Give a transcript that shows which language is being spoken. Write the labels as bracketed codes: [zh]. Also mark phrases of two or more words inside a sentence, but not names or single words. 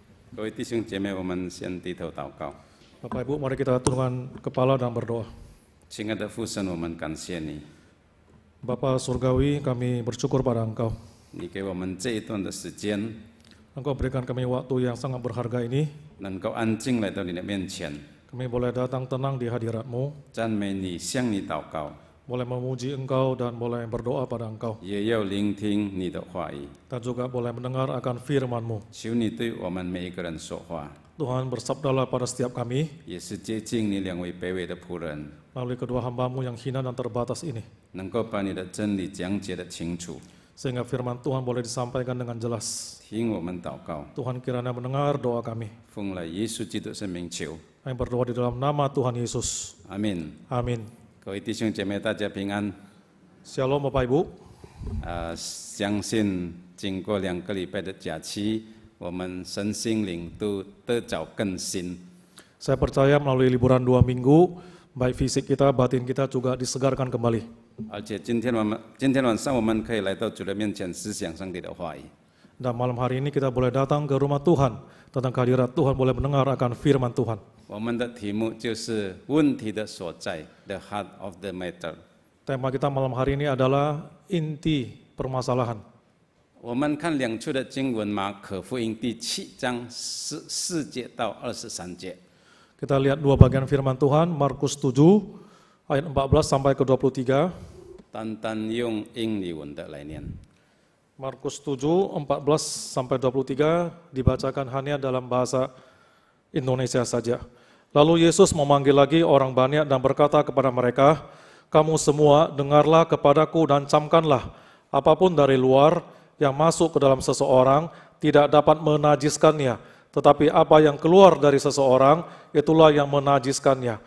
[zh] 各位弟兄姐妹，我们先低头祷告。 [id] Bapak Ibu, mari kita tundukkan kepala dan berdoa. [zh] 亲爱的父神，我们感谢你， [id] Bapa Surgawi, kami bersyukur pada Engkau. [zh] 你给我们这一段的时间， [id] Engkau berikan kami waktu yang sangat berharga ini. [zh] 能够安静来到你的面前， [id] Kami boleh datang tenang di hadirat-Mu, [zh] 赞美你，向你祷告， [id] boleh memuji Engkau dan boleh berdoa pada Engkau. [zh] 也要聆听你的话语。 [id] Dan juga boleh mendengar akan firman-Mu. [zh] 求你对我们每一个人说话， [id] Tuhan bersabdalah pada setiap kami, [zh] 也是接近你两位卑微的仆人， [id] melalui kedua hamba-Mu yang hina dan terbatas ini. [zh] 能够把你的真理讲解得清楚。 [id] Sehingga firman Tuhan boleh disampaikan dengan jelas. [zh] 听我们祷告， [id] Tuhan kiranya mendengar doa kami. [zh] 奉了耶稣基督圣名求， [id] Kami berdoa di dalam nama Tuhan Yesus. [zh] 阿门。 [id] Amin. [zh] 各位弟兄姐妹，大家平安。 [id] Shalom Bapak Ibu. [zh] 相信经过2个礼拜的假期，我们身心灵都得着更新。 [id] Saya percaya melalui liburan 2 minggu, baik fisik kita, batin kita juga disegarkan kembali. [zh] 而且今天晚上我们可以来到主的面前，思想上帝的话语。 [id] Dan malam hari ini kita boleh datang ke rumah Tuhan, tentang kehadirat Tuhan, boleh mendengar akan firman Tuhan. [zh] 我们的题目就是问题的所在 ， [en] the heart of the matter。 [id] Tema kita malam hari ini adalah inti permasalahan. [zh] 我们看2处的经文，马可福音第7章14节到23节。 [id] Kita lihat 2 bagian firman Tuhan, Markus 7 ayat 14 sampai ke 23. [zh] 单单用英语文的来念。 [id] Markus 7 14 sampai 23 dibacakan hanya dalam bahasa Indonesia saja. Lalu Yesus memanggil lagi orang banyak dan berkata kepada mereka, "Kamu semua dengarlah kepadaku dan camkanlah, apapun dari luar yang masuk ke dalam seseorang tidak dapat menajiskannya, tetapi apa yang keluar dari seseorang itulah yang menajiskannya.